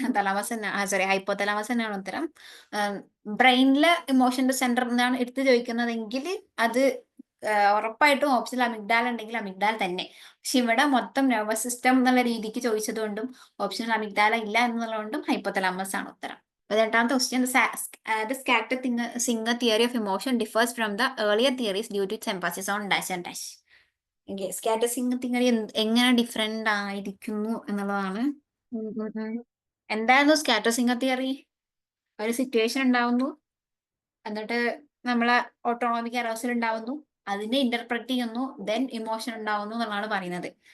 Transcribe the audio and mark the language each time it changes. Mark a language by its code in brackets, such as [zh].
[ml] Thalamus തന്നെ, sorry, hypo thalamus തന്നെയാണ് ഉത്തരം. ബ്രെയിനിലെ ഇമോഷന്റെ സെന്റർ എന്നാണ് എടുത്ത് ചോദിക്കുന്നതെങ്കിൽ അത് ഉറപ്പായിട്ടും ഓപ്ഷനിൽ അമിഗ്ഡാൽ ഉണ്ടെങ്കിൽ അമിഗ്ഡാൽ തന്നെ. പക്ഷെ ഇവിടെ മൊത്തം നെർവസ് സിസ്റ്റം എന്നുള്ള രീതിക്ക് ചോദിച്ചതുകൊണ്ടും ഓപ്ഷനിൽ അമിഗ്ഡാല ഇല്ല എന്നുള്ളതുകൊണ്ടും ഹൈപ്പോ തലാമസ് ആണ് ഉത്തരം. 18ാമത്തെ question. [en] The scatter singer theory of emotion differs from the earlier theories due to its emphasis on dash and dash. [ml] Scatter Singh theory എങ്ങനെ ഡിഫറെന്റ് ആയിരിക്കുന്നു എന്നുള്ളതാണ്. എന്തായിരുന്നു സ്കാറ്റർ സിംഗ് തിയറി? ഒരു സിറ്റുവേഷൻ ഉണ്ടാവുന്നു, എന്നിട്ട് നമ്മളെ ഓട്ടോണോമിക് അറോസൽ ഉണ്ടാവുന്നു, അതിനെ ഇന്റർപ്രറ്റ് ചെയ്യുന്നു, ദെൻ ഇമോഷൻ ഉണ്ടാവുന്നു എന്നുള്ളതാണ് പറയുന്നത്.